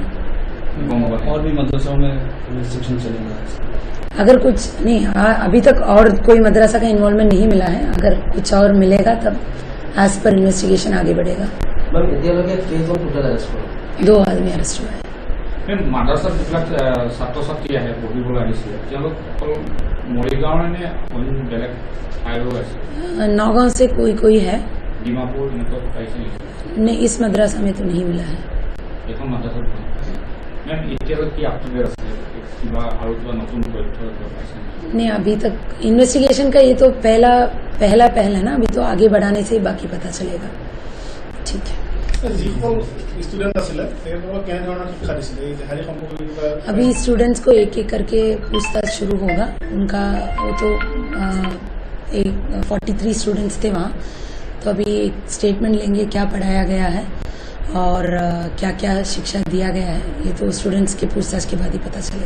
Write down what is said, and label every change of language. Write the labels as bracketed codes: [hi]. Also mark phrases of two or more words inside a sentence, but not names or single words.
[hi] और भी मदरसों में इन्वेस्टिगेशन चलेगा अगर कुछ नहीं अभी तक और कोई मदरसा का इन्वॉल्वमेंट नहीं मिला है अगर कुछ और मिलेगा तब [en] as per investigation [hi] आगे बढ़ेगा 2 आदमी अरेस्ट हुआ है [as] মাদ্ৰাসাত যিবিলাক ছাত্ৰ ছাত্ৰী আহে পঢ়িবলৈ আহিছিলে তেওঁলোক মৰিগাঁৱৰ নে বেলেগ ঠাইৰো আছে [hi] नौगांव से कोई है [as] ডিমাপুৰ এনেকুৱা পাইছে [hi] नहीं इस मदरसा में तो नहीं मिला है [as] এখন মাদ্ৰাসাত মেম এতিয়ালৈ কি আপডেট আছে কিবা আৰু কিবা নতুন তথ্য পাইছে [hi] नहीं अभी तक इन्वेस्टिगेशन का ये तो पहला है ना अभी तो आगे बढ़ाने से ही बाकी पता चलेगा ठीक है अभी स्टूडेंट्स को एक एक करके पूछताछ शुरू होगा उनका वो तो 43 स्टूडेंट्स थे वहाँ तो अभी एक स्टेटमेंट लेंगे क्या पढ़ाया गया है और क्या क्या शिक्षा दिया गया है ये तो स्टूडेंट्स के पूछताछ के बाद ही पता चलेगा